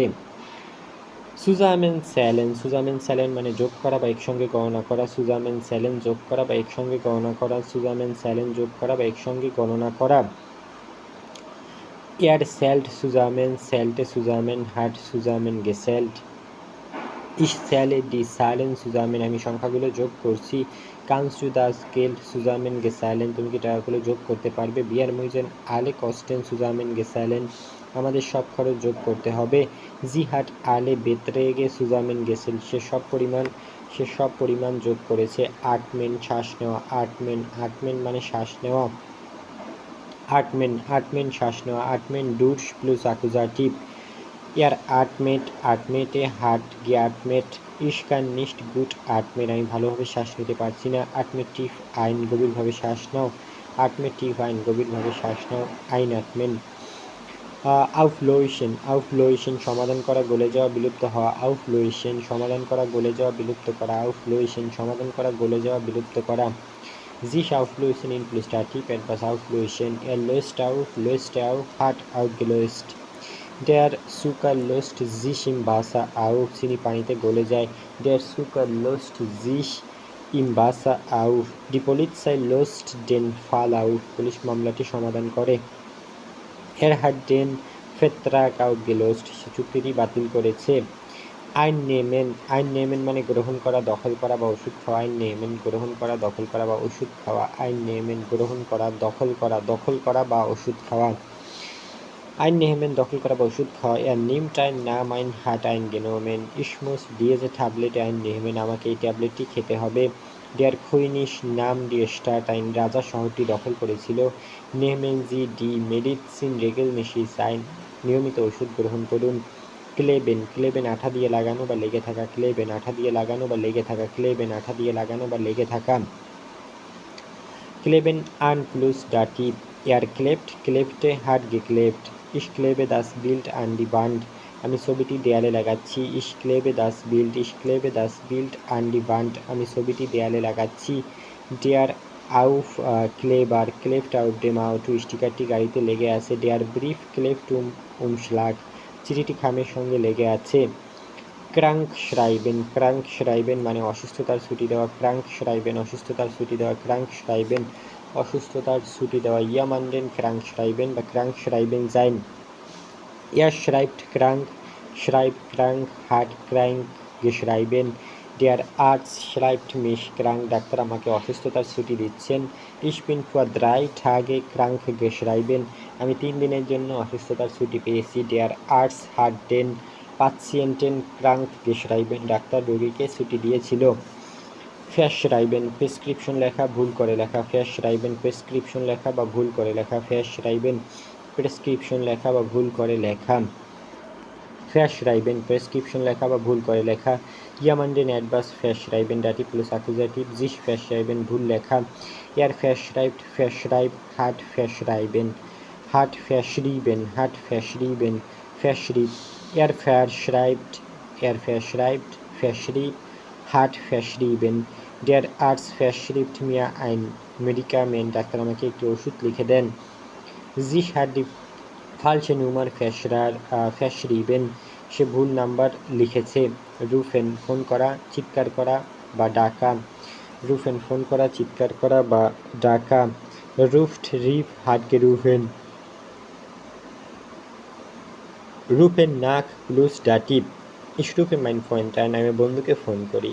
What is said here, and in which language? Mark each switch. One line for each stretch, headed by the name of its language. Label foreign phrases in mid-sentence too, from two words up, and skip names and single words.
German: zusammen zählen
Bangla: মানে যোগ করা বা একসঙ্গে গণনা করা।
German: zusammen zählen
Bangla: যোগ করা বা একসঙ্গে গণনা করা।
German: zusammen zählen
Bangla: যোগ করা বা একসঙ্গে গণনা করা।
German: zählt zählte zusammen hat zusammen gezählt. Ich zähle die Zahlen zusammen,
Bangla: আমি সংখ্যাগুলো যোগ করছি।
German: Kannst du das Geld zusammengezählen,
Bangla: তুমি কি টাকাগুলো যোগ করতে পারবে?
German: Wir müssen alle Kosten zusammengezählen,
Bangla: আমাদের সব খরচ যোগ করতে হবে।
German: Sie hat alle Beträge zusammengezählt,
Bangla: সে সব পরিমাণ যোগ করেছে। Atmen শ্বাস নেওয়া। Atmen মানে শ্বাস নেওয়া। Atmen শ্বাস নেওয়া।
German: Atmen durch plus Akkusativ, atmete hat geatmet। Ich kann nicht gut atmen,
Bangla: আমি ভালোভাবে শ্বাস নিতে পারছি না।
German: atme tief ein,
Bangla: গভীরভাবে শ্বাস নাও।
German: atme tief ein,
Bangla: গভীরভাবে শ্বাস নাও। einatmen। auflösen সমাধান করা, গলে যাওয়া, বিলুপ্ত হওয়া। auflösen সমাধান করা, গলে যাওয়া, বিলুপ্ত করা। auflösen সমাধান করা, গলে যাওয়া, বিলুপ্ত করা।
German: sich auflösen in plus Dativ, etwas auflösen। löste auf, hat aufgelöst। Der Zucker löst sich im Wasser auf,
Bangla: চিনি পানিতে গলে যায়।
German: Der Zucker löst sich im Wasser auf। Die Polizei löst den Fall auf,
Bangla: পুলিশ মামলাটি সমাধান করে।
German: hat den Vertrag aufgelöst,
Bangla: সে চুক্তিটি বাতিল করেছে। einnehmen মানে গ্রহণ করা, দখল করা বা ওষুধ খাওয়া। einnehmen গ্রহণ করা, দখল করা বা ওষুধ খাওয়া। einnehmen গ্রহণ করা, দখল করা বা ওষুধ খাওয়া। einnehmen দখল করা বা ওষুধ খাওয়া।
German: nimmt einen Namen ein, hat eingenommen। Ich muss diese Tablette einnehmen,
Bangla: আমাকে এই ট্যাবলেটটি খেতে হবে।
German: Der König nahm die Stadt ein,
Bangla: রাজা শহরটি দখল করেছিল।
German: nehmen Sie die Medizin regelmäßig ein,
Bangla: নিয়মিত ওষুধ গ্রহণ করুন। ক্লেবেন আঠা দিয়ে লাগানো বা লেগে থাকা। ক্লেবেন আঠা দিয়ে লাগানো বা লেগে থাকা। ক্লেবেন আঠা দিয়ে লাগানো বা লেগে থাকা।
German: kleben an plus Dativ, klebte hat geklebt। Ich klebe das Bild an die Wand,
Bangla: আমি ছবিটি দেয়ালে লাগাচ্ছি।
German: Ich klebe das Bild an die Wand,
Bangla: আমি ছবিটি দেয়ালে লাগাচ্ছি।
German: Der Aufkleber klebt auf dem Auto,
Bangla: স্টিকারটি গাড়িতে লেগে আছে।
German: Der Brief klebt Umschlag,
Bangla: চিঠিটি খামের সঙ্গে লেগে আছে।
German: krank schreiben
Bangla: মানে অসুস্থতার ছুটি দেওয়া,
German: krank schreiben
Bangla: অসুস্থতার ছুটি দেওয়া,
German: krank schreiben
Bangla: অসুস্থতার ছুটি দেওয়া,
German: jemanden krank schreiben
Bangla: বা
German: krank schreiben sein. schreibt krank, hat krank geschrieben, der Arzt schreibt mich krank,
Bangla: ডাক্তার আমাকে অসুস্থতার ছুটি দিচ্ছেন।
German: Ich bin für 3 Tage krank geschrieben,
Bangla: আমি 3 দিনের জন্য অসুস্থতার ছুটি পেয়েছি।
German: Der Arzt hat den Patienten krank geschrieben,
Bangla: ডাক্তার রোগীকে ছুটি দিয়েছিল। verschreiben প্রেসক্রিপশন লেখা, ভুল করে লেখা, verschreiben প্রেসক্রিপশন লেখা বা ভুল করে লেখা, verschreiben প্রেসক্রিপশন লেখা বা ভুল করে লেখা, verschreiben প্রেসক্রিপশন লেখা বা ভুল করে লেখা,
German: jemanden etwas verschreiben dativ plus Akkusativ, sich verschreiben
Bangla: ভুল লেখা,
German: er verschreibt hat verschrieben verschrieb, er verschrieb hat verschrieben, der Arzt verschrieb mir ein Medikament,
Bangla: ডাক্তার আমাকে একটি ওষুধ লিখে দেন।
German: sich hat die falsche Nummer verschrieben,
Bangla: সে ভুল নাম্বার লিখেছে। রুফেন ফোন করা, চিৎকার করা বা ডাকা, রুফেন ফোন করা, চিৎকার করা বা ডাকা।
German: rief hat gerufen, rufen nach plus Dativ, ich rufe meinen Freund an,
Bangla: আমি বন্ধুকে ফোন করি।